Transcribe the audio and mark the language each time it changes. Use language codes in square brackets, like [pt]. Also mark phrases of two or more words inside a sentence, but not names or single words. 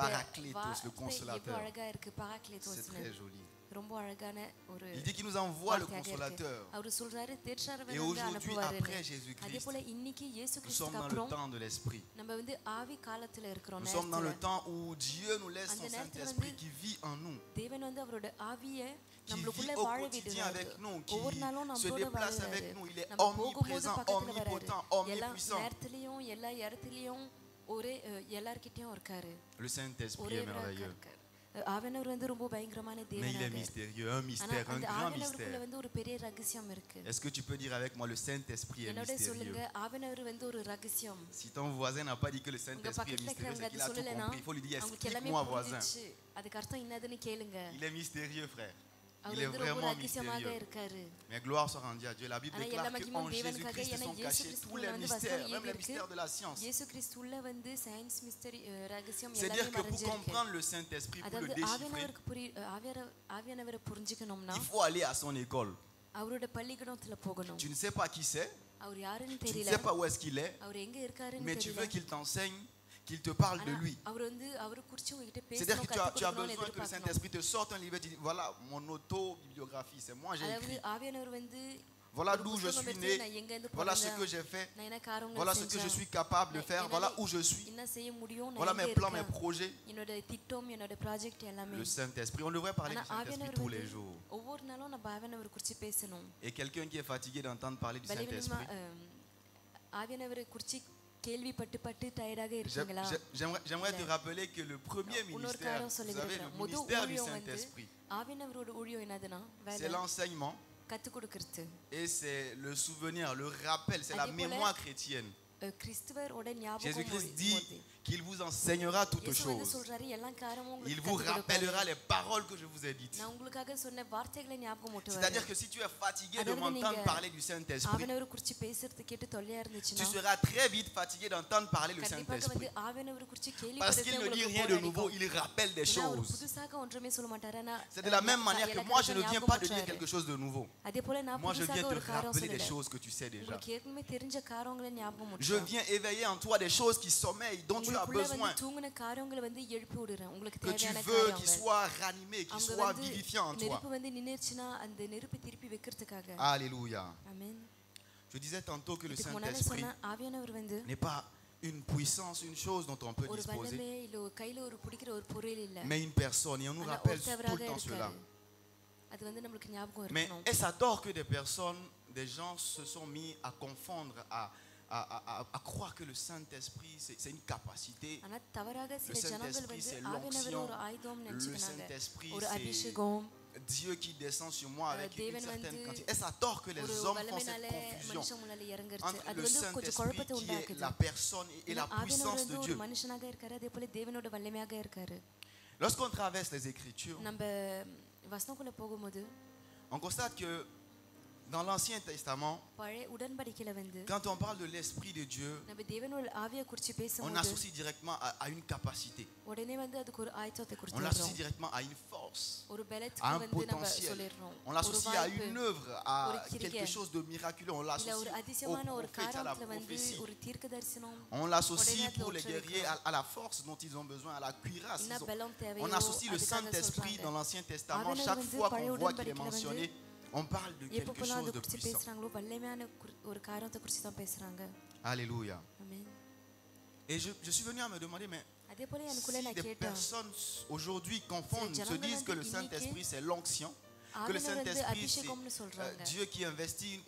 [fr] Parakletos, le [ta] வார்த்தை [fr] consolateur. [ta] எவ்வளவு அழகா இருக்கு. [fr] C'est [ta] பாராக்லேத்தோஸ்னு [fr] très joli. [ta] ரொம்ப அழகான ஒரு [fr] Il dit qu'il nous envoie le [ta] வார்த்தையாக இருக்கு. [fr] consolateur. [ta] அவர் சொல்றாரு தேற்றவர் [fr] Et [ta] வந்து [fr] aujourd'hui, [ta] அனுப்புவாரு. [fr] après [ta] அதே [fr] Jésus-Christ, [ta] போல இன்னைக்கு இயேசு [fr] nous sommes [ta] கிறிஸ்துக்கு [fr] dans le [ta] அப்புறம் [fr] temps de l'Esprit. [ta] நம்ம வந்து ஆவி காலத்துல இருக்கிறோம். [fr] Nous sommes dans le [ta] நேரத்துல. [fr] temps où Dieu nous laisse son [ta] அந்த நேரத்துல [fr] Saint-Esprit [ta] வந்து [fr] qui vit en nous, [ta] தேவன் வந்து அவரோட ஆவிய [fr] qui [ta] நம்மளுக்குள்ள [fr] vit au [ta] வாழ [fr] quotidien [ta] விடுறாரு. [fr] avec nous, qui [ta] ஒவ்வொரு நாளும் [fr] se [ta] நம்மளோட [fr] déplace [ta] வாழுறாரு. [fr] avec nous. Il est [ta] நம்ம போகும்போது [fr] omniprésent, [ta] பக்கத்துல வராரு. [fr] omnipotent, [ta] எல்லா [fr] omnipuissant. [ta] நேரத்திலயும் எல்லா இடத்துலயும் ஒரே எல்லார்கிட்டயும் இருக்காரு. [fr] Le Saint-Esprit [ta] ஒரே [fr] est merveilleux. [ta] இருக்காரு. ஆவியானவர் வந்து ரொம்ப பயங்கரமான [fr] Mais il est [ta] தேவனாக. [fr] mystérieux, un [ta] ஆனா [fr] mystère, un [ta] அந்த [fr] grand [ta] ஆவியானவருக்குள்ள [fr] mystère. [ta] வந்து ஒரு பெரிய ரகசியம் இருக்கு. [fr] Est-ce que tu peux dire avec moi, le Saint-Esprit est [ta] என்னோட சொல்லுங்க, [fr] mystérieux? [ta] ஆவியானவர் வந்து ஒரு ரகசியம். [fr] Si ton voisin n'a pas dit que le [ta] உங்க [fr] Saint-Esprit est [ta] பக்கத்துல [fr] mystérieux, [ta] இருக்கிறவங்க [fr] c'est qu'il [ta] அது [fr] a tout [ta] சொல்லலைன்னா [fr] compris. Il faut lui dire, [ta] அவங்களுக்கு எல்லாமே [fr] explique-moi, voisin. [ta] புரிஞ்சிச்சு. அதுக்கு அர்த்தம் என்னதுன்னு கேளுங்க. [fr] Il est mystérieux, frère. [ta] அவர் [fr] Il est [ta] வந்து ரொம்ப [fr] vraiment [ta] ரகசியமாக [fr] mystérieux. [ta] இருக்காரு. [fr] Mais gloire soit rendue à Dieu. La Bible [ta] ஆனா [fr] déclare [ta] எல்லா மகிமையும் [fr] qu'en [ta] தேவனுக்காக. [fr] Jésus-Christ [ta] ஏன்னா [fr] sont [ta] இயேசு [fr] cachés tous [ta] கிறிஸ்துவுல [fr] les [ta] வந்து [fr] mystères, [ta] வசனம் [fr] même [ta] எழுதி [fr] les [ta] இருக்கு. [fr] mystères de la science. [ta] இயேசு கிறிஸ்துவுல வந்து [en] science mystery [ta] ரகசியம் [fr] C'est-à-dire [ta] எல்லாமே [fr] que pour [ta] மறைஞ்சிருக்கு. [fr] comprendre le Saint-Esprit, pour le [ta] அதாவது [fr] déchiffrer, [ta] ஆவியானவரை புரிஞ்சுக்கணும்னா [fr] il faut aller à son école. [ta] அவரோட பள்ளிக்கூடத்துல போகணும். [fr] Tu ne sais pas qui c'est, [ta] அவர் யாருன்னு [fr] tu ne [ta] தெரியல, [fr] sais pas où est-ce qu'il est, [ta] அவர் எங்க இருக்காருன்னு [fr] mais tu veux [ta] தெரியல. [fr] qu'il t'enseigne, qu'il te parle de [ta] ஆனா [fr] lui. [ta] அவர் வந்து அவரை குறித்து உங்ககிட்ட [fr] C'est-à-dire [ta] பேசணும், [fr] que tu as [ta] கத்துக்கணும்னு [fr] besoin que le [ta] எதிர்பார்க்கணும். [fr] Saint-Esprit te sorte un livre et tu dis, voilà mon autobiographie, c'est moi j'ai [ta] அதாவது [fr] écrit. [ta] ஆவியானவர் வந்து [fr] Voilà [ta] ஒரு [fr] d'où je [ta] புத்தகம் [fr] suis [ta] எடுத்து [fr] né, [ta] நான் எங்க இருந்து [fr] voilà ce [ta] பிறந்தேன், [fr] que j'ai fait, [ta] நான் என்ன காரியங்கள் [fr] voilà ce que je [ta] செஞ்சேன், [fr] suis capable de faire, voilà où je suis, [ta] என்ன செய்ய முடியும், நான் [fr] voilà [ta] எங்க [fr] mes plans, mes [ta] இருக்கேன், [fr] projets. [ta] என்னோட திட்டம், என்னோட ப்ராஜெக்ட் எல்லாமே. [fr] Le Saint-Esprit, on devrait parler [ta] ஆனா [fr] du Saint-Esprit [ta] ஆவியானவர் [fr] tous les [ta] வந்து [fr] jours. [ta] ஒவ்வொரு நாளும் நம்ம ஆவியானவர் குறித்து பேசணும். [fr] Et quelqu'un qui est fatigué d'entendre parler du [ta] பலவீனமா [fr] Saint-Esprit, [ta] ஆவியானவரை குறித்து கேள்விப்பட்டு டயர்டாக இருக்கீங்களா? [fr] j'aimerais te rappeler que le premier [ta] இன்னொரு [fr] ministère, [ta] காரியம் [fr] vous [ta] சொல்லி [fr] savez, [ta] கொடுக்குறேன். [fr] le [ta] முதல் [fr] ministère du [ta] ஊழியம் வந்து [fr] Saint-Esprit, [ta] ஆவியானவரோட ஊழியம் என்னதுன்னா [fr] c'est [ta] வேலை [fr] l'enseignement [ta] கத்து கொடுக்கிறது. [fr] et c'est le souvenir, le rappel, c'est la [ta] அதே போல [fr] mémoire chrétienne. [ta] கிறிஸ்துவரோட ஞாபகம் [fr] Jésus-Christ [ta] மொழி- [fr] dit [ta] மொழி. [fr] qu'il vous enseignera toutes [ta] இயேசு வந்து [fr] choses. [ta] சொல்றாரு எல்லா காரியமும் [fr] Il [ta] உங்களுக்கு [fr] vous [ta] கற்றுக் கொடுப்பாரு. [fr] rappellera les paroles que je vous ai dites. [ta] நான் உங்களுக்காக சொன்ன வார்த்தைகளை ஞாபகம் ஊட்டுவாரு. [fr] C'est-à-dire que si tu es fatigué de [ta] அதாவது [fr] m'entendre [ta] நீங்க [fr] parler du Saint-Esprit, [ta] ஆவியானவரை குறித்து பேசுறது கேட்டு தொல்லையா [fr] tu [ta] இருந்துச்சுன்னா [fr] seras très vite fatigué d'entendre parler du [ta] கண்டிப்பாக [fr] Saint-Esprit. [ta] வந்து ஆவியானவரை குறித்து [fr] Parce qu'il ne dit rien de nouveau, il rappelle des [ta] ஏன்னா அவர் [fr] choses. [ta] புதுசாக ஒன்றுமே சொல்ல மாட்டாரு. ஆனா [fr] C'est de la même manière que moi, je ne viens pas de dire quelque chose de nouveau. [ta] அதே போல நான் [fr] Moi, je viens [ta] புதுசாக [fr] te [ta] ஒரு காரியம் [fr] rappeler des [ta] சொல்லல. [fr] choses que tu sais déjà. [ta] உங்களுக்கு ஏற்கனவே தெரிஞ்ச காரியங்களை ஞாபகம் [fr] Je [ta] ஊட்டுறேன். [fr] viens éveiller en toi des choses qui sommeillent, dont tu as [ta] உங்களுக்குள்ள [fr] besoin. [ta] வந்து தூங்கின காரியங்களை வந்து எழுப்பி விடுறேன். உங்களுக்கு [fr] Que tu [ta] தேவையான [fr] veux qu'ils [ta] காரியங்கள் [fr] soient ranimés, qu'ils [ta] அவங்க [fr] soient [ta] வந்து [fr] vivifiants en toi. [ta] நெருப்பு வந்து நின்னுச்சுன்னா அந்த நெருப்பு திருப்பி வைக்கிறதுக்காக. Alléluia. ஆமென். [fr] Je disais tantôt que le [ta] இதுக்கு முன்னாடி [fr] Saint-Esprit [ta] சொன்ன ஆவியானவர் வந்து [fr] n'est pas une puissance, une chose dont on peut [ta] ஒரு [fr] disposer, [ta] வல்லமே இல்ல ஒரு கையில ஒரு பிடிக்கிற ஒரு பொருள் இல்ல. [fr] mais une personne. Et on nous [ta] ஆனா [fr] rappelle tout [ta] ஒருத்தவராக [fr] le temps cela. [ta] இருக்காரு. அது வந்து நமக்கு ஞாபகம் [fr] Mais [ta] இருக்கணும். [fr] est-ce à tort que des personnes, des gens se sont mis à confondre, à croire que le Saint-Esprit, c'est une capacité. [ta] ஆனா தவறாக சில ஜனங்கள் [fr] Saint-Esprit, [ta] வந்து [fr] c'est [ta] ஆவியானவர் [fr] l'onction. [ta] ஒரு ஆயுதம் [fr] Le [ta] நினைச்சுக்கிறாங்க. [fr] Saint-Esprit, [ta] ஒரு [fr] c'est [ta] அபிஷேகம். [fr] Dieu qui descend sur moi avec une [ta] தேவன் [fr] certaine [ta] வந்து [fr] quantité. Est-ce à tort que les [ta] ஒரு [fr] hommes font [ta] வல்லமைனால [fr] cette confusion [ta] மனுஷன் முன்னால இறங்குறது [fr] entre [ta] அது [fr] le [ta] வந்து கொஞ்சம் [fr] Saint-Esprit [ta] குழப்பத்தை [fr] qui est [ta] உண்டாக்குது. [fr] la personne et la [ta] ஆவியானவர் [fr] puissance [ta] வந்து [fr] de [ta] ஒரு [fr] Dieu? [ta] மனுஷனாக இருக்காரு, அதே போல தேவனோட வல்லமையாக இருக்காரு. [fr] Lorsqu'on traverse les Écritures, [ta] நம்ம வசனக்குள்ள போகும்போது [fr] on constate que dans l'Ancien Testament, [ta] பழைய உடன்படிக்கையில வந்து [fr] quand on parle de l'Esprit de Dieu, [ta] நம்ம தேவனோட ஆவியை குறித்து [fr] on [ta] பேசும்போது [fr] associe directement à une capacité. [ta] உடனே வந்து அதுக்கு ஒரு ஆயத்தத்தை [fr] On [ta] கொடுத்துறோம். [fr] l'associe directement à une force, [ta] ஒரு [fr] à [ta] பலத்துக்கு [fr] un [ta] வந்து நம்ம [fr] potentiel. [ta] சொல்லிடுறோம். [fr] On [ta] ஒரு [fr] l'associe à [ta] வாய்ப்பு, [fr] une œuvre, à [ta] ஒரு கிரியை. [fr] quelque chose de miraculeux. On [ta] இல்ல ஒரு [fr] l'associe au [ta] அதிசயமான ஒரு [fr] prophète, à la [ta] காரியத்துல வந்து [fr] prophétie. [ta] ஒரு தீர்க்க தரிசனம் [fr] On l'associe [ta] உடனே [fr] pour les [ta] அதுல [fr] guerriers à la force dont ils ont besoin, à la cuirasse. [ta] என்ன பலம் தேவையோ [fr] On associe le [ta] அதுக்காக [fr] Saint-Esprit [ta] சொல்றாங்க. [fr] dans l'Ancien Testament. [ta] ஆவியானவர் [fr] Chaque [ta] வந்து [fr] fois qu'on [ta] பழைய [fr] voit qu'il est [ta] உடன்படிக்கையில [fr] mentionné, on parle de quelque [ta] எப்பப்பெல்லாம் [fr] chose [ta] அதை [fr] de [ta] குறித்து [fr] puissant. [ta] பேசுறாங்களோ வல்லமையான ஒரு காரியத்தை குறித்து தான் பேசுறாங்க. Alléluia. ஆமென். [fr] Et je suis venu à me demander, mais [ta] அதே போல எனக்குள்ள [fr] si [ta] நான் [fr] des [ta] கேட்டேன், [fr] personnes aujourd'hui confondent, se disent que le Saint-Esprit c'est l'onction, que le [ta] ஆவியானவர் வந்து [fr] Saint-Esprit [ta] அபிஷேகம்னு [fr] c'est [ta] சொல்றாங்க. [fr] Dieu qui investit une